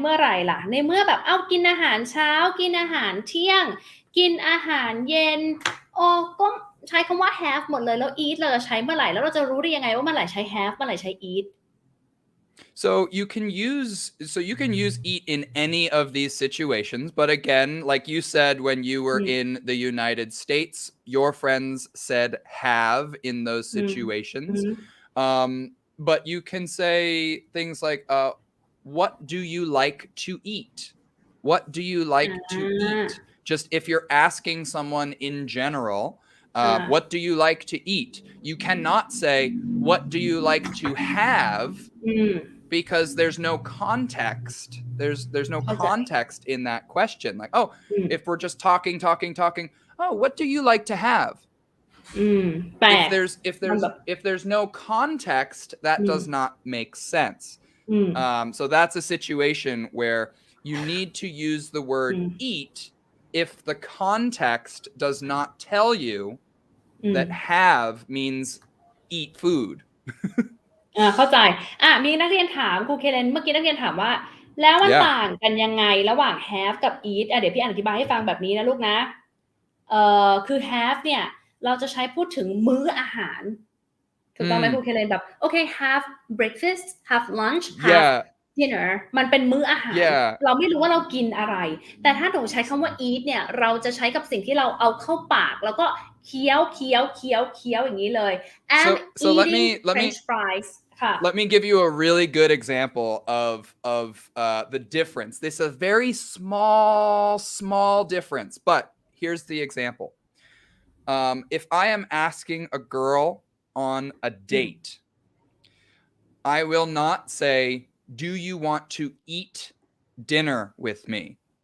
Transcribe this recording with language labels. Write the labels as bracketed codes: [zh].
[th] ล่ะในเมื่อแบบกินอาหารเช้ากินอาหารเที่ยงกินอาหารเย็นก็ใช้คำว่า have หมดเลยแล้ว eat เราจะใช้เมื่อไหร่แล้วเราจะรู้ได้ยังไงว่าเมื่อไหร่ใช้ have เมื่อไหร่ใช้ eat [en] So you can use eat in any of these situations, but again, like you said when you were in the United States, your friends said have in those situations. But you can say things like what do you like to eat? What do you like to eat? Just if you're asking someone in general, what do you like to eat? You cannot say, what do you like to have? Because there's no context. There's no context in that question. Like, if we're just talking, what do you like to have? If there's no context, that does not make sense. So that's a situation where you need to use the word eat if the context does not tell you that have means eat food. [th] เข้าใจมีนักเรียนถามครูเคเลนเมื่อกี้นักเรียนถามว่าแล้วมันต่างกันยังไงระหว่าง have กับ eat เดี๋ยวพี่อธิบายให้ฟังแบบนี้นะลูกนะ คือ have เนี่ยเราจะใช้พูดถึงมื้ออาหารถูกต้องไหมครูเคเลนแบบโอเค have breakfast have lunch have dinner มันเป็นมื้ออาหารเราไม่รู้ว่าเรากินอะไรแต่ถ้าหนูใช้คำว่า eat เนี่ยเราจะใช้กับสิ่งที่เราเอาเข้าปากแล้วก็เคี้ยวอย่างนี้เลย [en] I'm eating French fries Let me give you a really good example of the difference. This is a very small difference, but here's the example. If I am asking a girl on a date, I will not say, "Do you want to eat dinner with me?"